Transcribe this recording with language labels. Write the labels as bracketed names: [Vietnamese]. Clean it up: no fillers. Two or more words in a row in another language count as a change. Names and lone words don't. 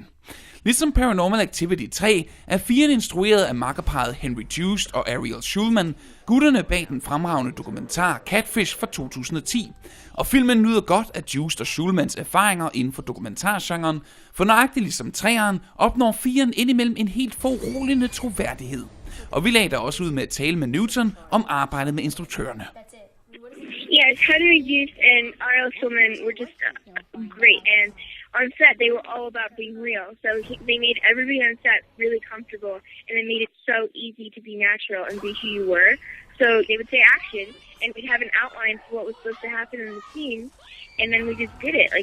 [Danish] Ligesom Paranormal Activity 3 er 4 instrueret af makkerparret Henry Joost og Ariel Schulman, gutterne bag den fremragende dokumentar Catfish fra 2010. Og filmen nyder godt af Joost og Schulmans erfaringer inden for dokumentargenren, for nøjagtigt ligesom 3'eren opnår 4'eren indimellem en helt foruroligende troværdighed. Og vi lagde der også ud med at tale med Newton om arbejdet med instruktørerne. [English] Yes, Henry Joost and Ariel Schulman were just great, and on set they were all about being real. So they made everybody on set really comfortable, and they made it so easy to be natural and be who you were. So they would say action, and we'd have an outline for what was supposed to happen in the scene, and then we just did it.